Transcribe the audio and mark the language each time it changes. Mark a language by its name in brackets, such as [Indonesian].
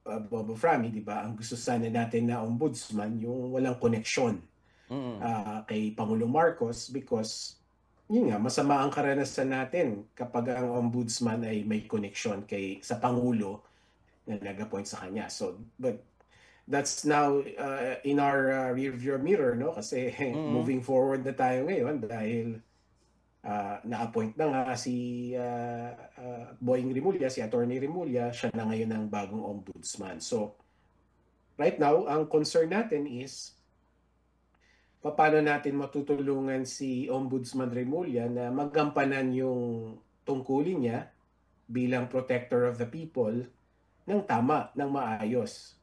[Filipino] Bobo Frami, di ba? Ang gusto sana natin na ombudsman, yung walang koneksyon Mm. kay Pangulong Marcos because yun nga, masama ang karanasan natin kapag ang ombudsman ay may koneksyon sa Pangulo na nag-appoint sa kanya. [English] But that's now in our rearview mirror, no? [Filipino] Kasi Mm. [English] moving forward [Filipino] na tayo ngayon dahil na-appoint na nga si Boying Rimulya, si Attorney Rimulya, siya na ngayon ang bagong ombudsman. [English] So, right now, [Filipino] ang concern natin is paano natin matutulungan si Ombudsman Rimulya na magampanan yung tungkulin niya bilang [English] protector of the people [Filipino] ng tama, ng maayos.